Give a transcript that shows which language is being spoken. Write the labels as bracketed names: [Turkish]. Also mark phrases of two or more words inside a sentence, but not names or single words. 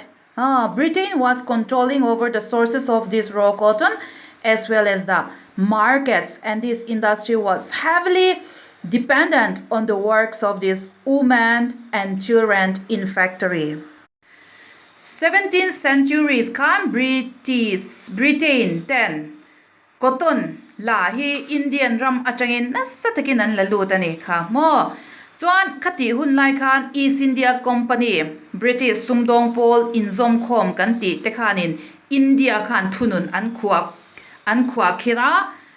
[English] Britain was controlling over the sources of this raw cotton as well as the markets, and this industry was heavily dependent on the works of these women and children in factory. [Hmar] 17th centuries kan Britain ten cotton la hi Indian ram atangin nasatakin an lalutani kha mo chuan khati hun lai khan East India Company British sumdong pol inzom khom kan ti te khanin India khan thunun an khwa khira